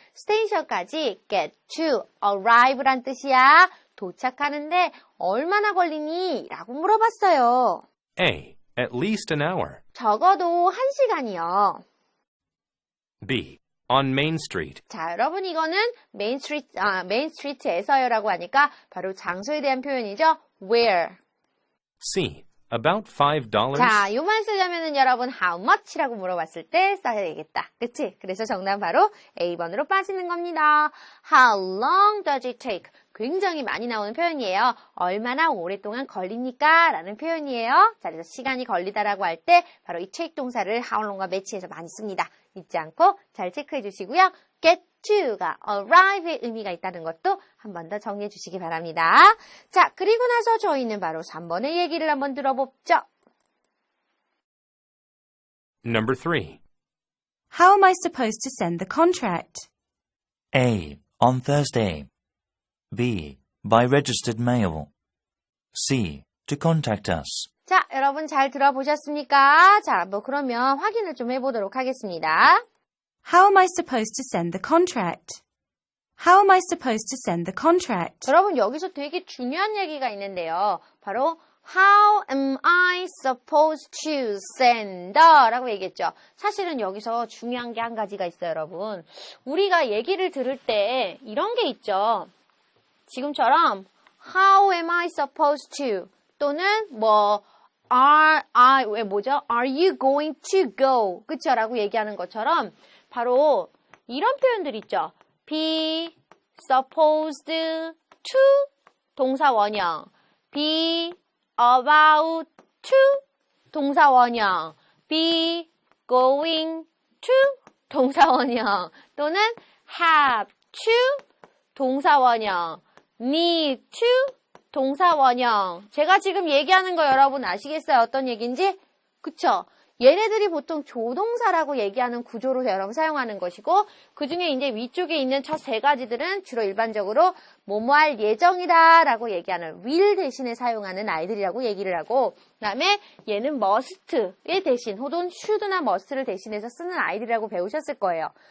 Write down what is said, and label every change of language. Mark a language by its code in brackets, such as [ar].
[ko] 스테이션까지 get to, arrive란 뜻이야. 도착하는데 얼마나 걸리니? 라고 물어봤어요. [en] A. At least an hour. [ko] 적어도 1시간이요. [en] B. On Main Street. [ko] 자, 여러분 이거는 메인 스트리트에서요라고 하니까 바로 장소에 대한 표현이죠. [en] Where. C. About $5. [ko] 자, 요만 쓰려면은 여러분 how much라고 물어봤을 때 써야 되겠다. 그치? 그래서 정답 바로 A번으로 빠지는 겁니다. [en] How long does it take? [ko] 굉장히 많이 나오는 표현이에요. 얼마나 오랫동안 걸립니까? 라는 표현이에요. 자, 그래서 시간이 걸리다라고 할 때 바로 이 take 동사를 how long과 매치해서 많이 씁니다. 잊지 않고 잘 체크해 주시고요. get to가 arrive의 의미가 있다는 것도 한 번 더 정리해 주시기 바랍니다. 자, 그리고 나서 저희는 바로 3번의 얘기를 한번 들어보죠. [en] Number 3. How am I supposed to send the contract? A. On Thursday. B. By registered mail. C. To contact us. [ko] 자, 여러분 잘 들어보셨습니까? 자, 그러면 확인을 좀 해보도록 하겠습니다. [en] How am I supposed to send the contract? How am I supposed to send the contract? [ko] 여러분 여기서 되게 중요한 얘기가 있는데요. [en] 바로 How am I supposed to send [ko] 라고 얘기했죠. 사실은 여기서 중요한 게 한 가지가 있어요, 여러분. 우리가 얘기를 들을 때 이런 게 있죠. 지금처럼 [en] How am I supposed to 또는 Are you going to go? [ko] 그쵸? 라고 얘기하는 것처럼 바로 이런 표현들 있죠. [en] Be supposed to 동사 원형. Be about to 동사 원형. Be going to 동사 원형. [ko] 또는 have to 동사 원형. Need to 동사 원형. 제가 지금 얘기하는 거 여러분 아시겠어요? 어떤 얘기인지? 그쵸? 얘네들이 보통 조동사라고 얘기하는 구조로 여러분 사용하는 것이고 그 중에 이제 위쪽에 있는 첫 세 가지들은 주로 일반적으로 뭐뭐 할 예정이다 라고 얘기하는 will 대신에 사용하는 아이들이라고 얘기를 하고 그 다음에 얘는 must의 대신 혹은 should나 must를 대신해서 쓰는 아이들이라고 배우셨을 거예요.